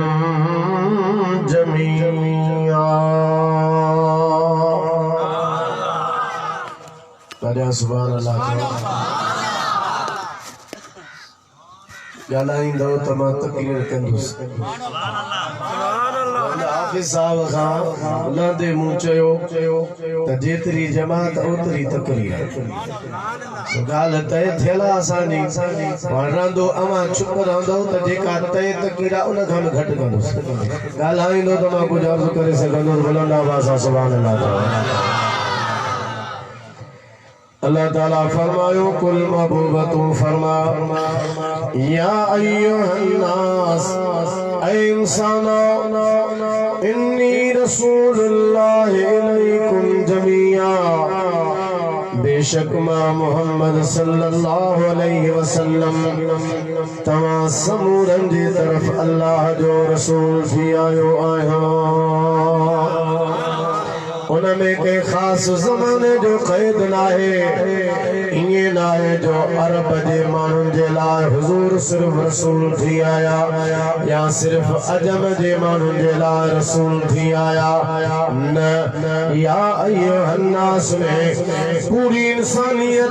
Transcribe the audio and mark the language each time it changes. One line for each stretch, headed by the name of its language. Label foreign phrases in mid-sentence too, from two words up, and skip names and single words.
Sindhi: जमीआ
Arabic: سبحان الله
Sindhi: ॻाल्हाईंदो त मां तकरीर कंदुसि हाफ़िज़ साहब खां लहंदे मूं चयो त जेतिरी जमात ओतिरी तकरीर ॻाल्हि तय थियल आहे असांजी रहंदो अवां चुप रहंदो त जेका तय तकरीर आहे उन खां बि घटि कंदुसि ॻाल्हाईंदो त मां कुझु अर्ज़ु करे सघंदुसि बुलंद आवाज़ सां
Arabic: سبحان الله
Sindhi: अल्लाह ताला फरमायो कुल महबूबतू फरमा
Arabic: يا أيها الناس
Sindhi: ऐ इंसानो
Arabic: إني رسول الله إليكم جميعا
Sindhi: बेशक मां मोहम्मद
Arabic: صلى الله عليه وسلم
Sindhi: तमाम समूरन जी तरफ अल्लाह जो रसूल थी आयो आहियां उनमें के खास ज़माने जो क़ैद नाहे इए नाहे जो अरब जे माण्हुनि जे लाइ हुज़ूर सिर्फ़ रसूल थी आया या सिर्फ़ अजम जे माण्हुनि जे लाइ रसूल थी आया न
Arabic: يا أيها الناس
Sindhi: में पूरी इंसानियत